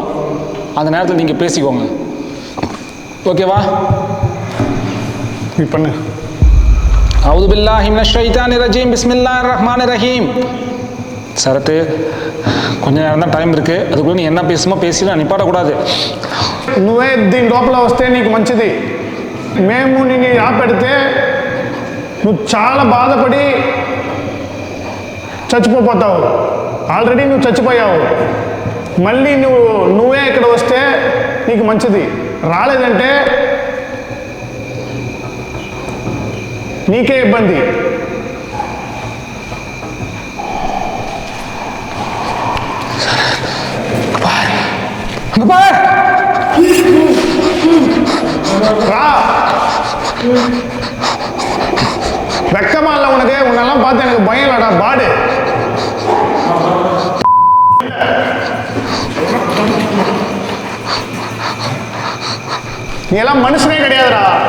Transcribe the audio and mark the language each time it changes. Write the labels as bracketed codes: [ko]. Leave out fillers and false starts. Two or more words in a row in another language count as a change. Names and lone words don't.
[ta] அந்த நேரத்தில் நீங்கள் பேசிக்கோங்க. ஓகேவா? நீ பண்ணு. [ar] أعوذ بالله من الشيطان الرجيم بسم الله الرحمن الرحيم. [ta] சரத்து, கொஞ்சம் நேரம் தான் டைம் இருக்குது. அதுக்குள்ளே நீ என்ன பேசுமோ பேசிலாம், நிப்பாட்டக்கூடாது. [te] నువ్వే దీని లోపల వస్తే నీకు మంచిది. మేము నిన్ను ఆపెడితే నువ్వు చాలా బాధపడి చచ్చిపోతావు. ఆల్రెడీ నువ్వు చచ్చిపోయావు. మళ్ళీ నువ్వే ఇక్కడ వస్తే నీకు మంచిది. రాలేదంటే నీకే ఇబ్బంది. రా, [ta] வெக்கமா இல்லை உனக்கு? உன்னெல்லாம் பார்த்து எனக்கு பயம் இல்லடா. பாடு. நீ எல்லாம் மனுஷனே கிடையாதுடா.